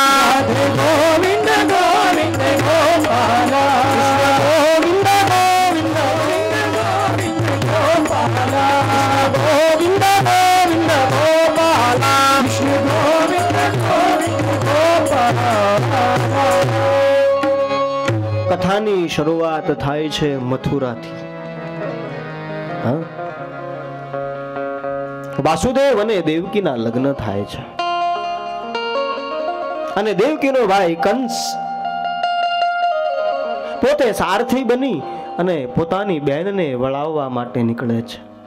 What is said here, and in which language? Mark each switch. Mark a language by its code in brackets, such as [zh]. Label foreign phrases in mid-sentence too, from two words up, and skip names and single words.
[gu] राधे गोविंद गोविंद गोपाला, गोविंद गोविंद गोपाला, गोविंद गोविंद गोपाला, कृष्ण गोविंद गोविंद गोपाला. કથાની શરૂઆત થાય છે મથુરાથી. હા, વાસુદેવ અને દેવકીના લગ્ન થાય છે અને દેવકીનો ભાઈ કંસ પોતે સારથી બની અને પોતાની બહેનને વળાવવા માટે નીકળે છે.